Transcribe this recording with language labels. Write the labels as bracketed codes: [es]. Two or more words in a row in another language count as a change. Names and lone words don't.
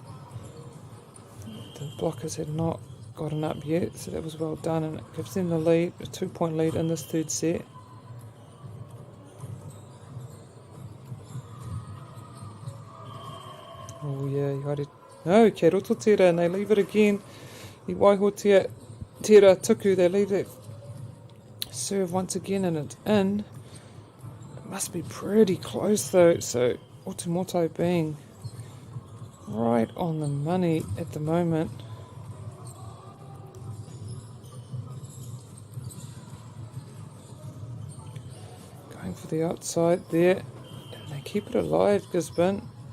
[en] The blockers had not gotten up yet, so that was well done, and it gives them the lead, a 2-point lead in this third set. Oh yeah, no, [mi] kia roto tera, [en] and they leave it again. [mi] I waihotia tera tuku, [en] they leave that serve once again, and it's in. It must be pretty close though, so Aotearoa being right on the money at the moment. Going for the outside there, and they keep it alive, Gisborne.